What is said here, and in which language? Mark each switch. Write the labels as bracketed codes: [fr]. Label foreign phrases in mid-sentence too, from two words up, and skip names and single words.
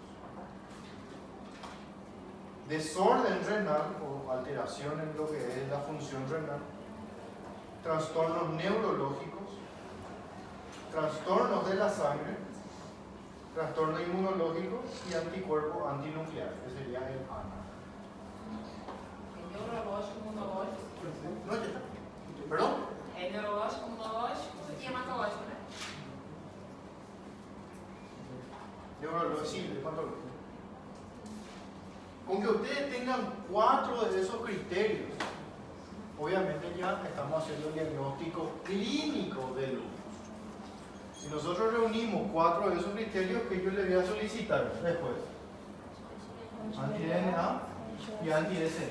[es] Desorden renal o alteración en lo que es la función renal, trastornos neurológicos, trastornos de la sangre, trastorno inmunológico y anticuerpo antinuclear, que sería el ANA. [pt] É neurológico, imunológico. [es] No, ya está. ¿Perdón? [pt] É neurológico, imunológico e hematológico, né? Neurológico, [es] sí, hematológico. Con que ustedes tengan 4 de esos criterios, obviamente ya estamos haciendo el diagnóstico clínico del lupus. Si nosotros reunimos 4 de esos criterios, que yo le voy a solicitar después, anti-DNA y anti-SN.